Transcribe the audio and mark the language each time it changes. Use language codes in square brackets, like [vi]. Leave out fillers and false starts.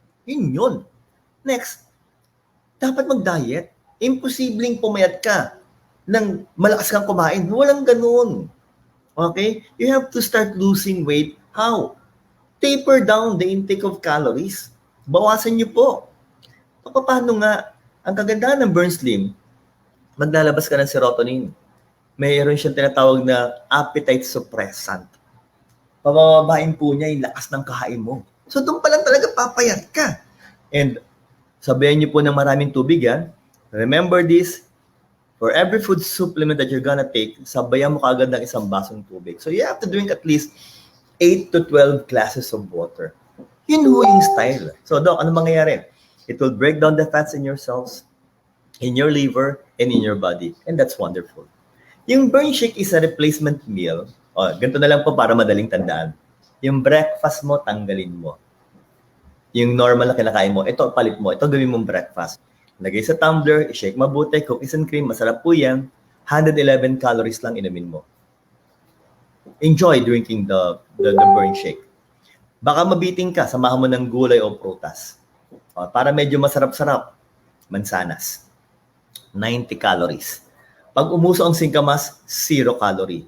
[tl] Yun. Next, dapat mag-diet. Imposibleng pumayat ka ng malakas kang kumain. Walang ganun. Okay? [en] You have to start losing weight. How? Taper down the intake of calories. [tl] Bawasan niyo po. Paano nga? Ang kagandahan ng Burn Slim, maglalabas ka ng serotonin. Mayroon siyang tinatawag na appetite suppressant. Pabababain po niya yung lakas ng kahain mo. So doon pa lang talaga papayat ka. And sabihan niyo po ng maraming tubig yan. [en] Remember this, for every food supplement that you're gonna take, [tl] sabayan mo kaagad ng isang basong tubig. [en] So you have to drink at least 8 to 12 glasses of water. [tl] Yun ho yung style. So Doc, ano mangyayari? [en] It will break down the fats in your cells, in your liver, and in your body. And that's wonderful. Yung Burn Shake is a replacement meal. [tl] Ganito na lang po para madaling tandaan. Yung breakfast mo, tanggalin mo. Yung normal na kinakain mo, ito palit mo. Ito gawin mong breakfast. Lagay sa tumbler, i-shake mabuti, cookies and cream, masarap po yan. 111 calories lang inumin mo. [en] Enjoy drinking the Burn Shake. [tl] Baka mabiting ka, samahan mo ng gulay o prutas. Para medyo masarap-sarap, mansanas. 90 calories. Pag umuso ang singkamas, 0 calorie.